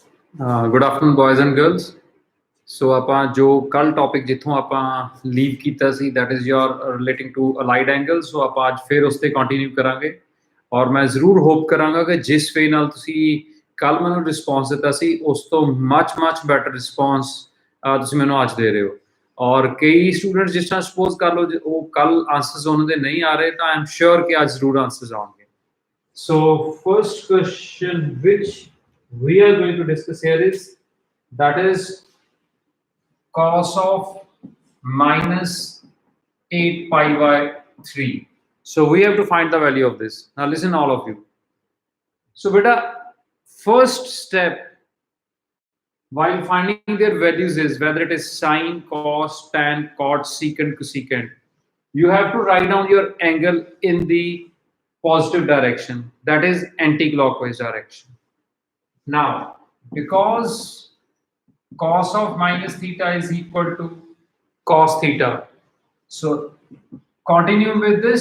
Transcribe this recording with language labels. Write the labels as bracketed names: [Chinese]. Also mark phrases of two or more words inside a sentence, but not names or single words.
[English] Good afternoon, boys and girls. [Punjabi] So ਆਪਾਂ ਜੋ ਕੱਲ ਟੌਪਿਕ ਜਿੱਥੋਂ ਆਪਾਂ ਲੀਵ ਕੀਤਾ ਸੀ [English] that is your relating to allied angles, [Punjabi] ਸੋ ਆਪਾਂ ਅੱਜ ਫਿਰ ਉਸ ਤੇ ਕੰਟੀਨਿਊ ਕਰਾਂਗੇ ਔਰ ਮੈਂ ਜ਼ਰੂਰ ਹੋਪ ਕਰਾਂਗਾ ਕਿ ਜਿਸ ਵੇ ਨਾਲ ਤੁਸੀਂ ਕੱਲ ਮੈਨੂੰ ਰਿਸਪੌਂਸ ਦਿੱਤਾ ਸੀ ਉਸ ਤੋਂ [English] much better response [Punjabi] ਤੁਸੀਂ ਮੈਨੂੰ ਅੱਜ ਦੇ ਰਹੇ ਹੋ। ਔਰ ਕਈ ਸਟੂਡੈਂਟਸ ਜਿਸ ਤਰ੍ਹਾਂ ਸਪੋਜ਼ ਕਰ ਲਓ ਉਹ ਕੱਲ ਆਂਸਰਸ ਉਹਨਾਂ ਦੇ ਨਹੀਂ ਆ ਰਹੇ ਤਾਂ [English] I am sure [Punjabi] ਕਿ ਅੱਜ ਜ਼ਰੂਰ ਆਂਸਰਸ ਆਉਣਗੇ। [English] So first question which we are going to discuss here is that is cos of minus 8 pi by 3. So we have to find the value of this. Now listen all of you. So beta, first step while finding their values is whether it is sine, cos, tan, cot, secant, cosecant. You have to write down your angle in the positive direction, that is anti-clockwise direction. Now, because cos of minus theta is equal to cos theta, so continue with this.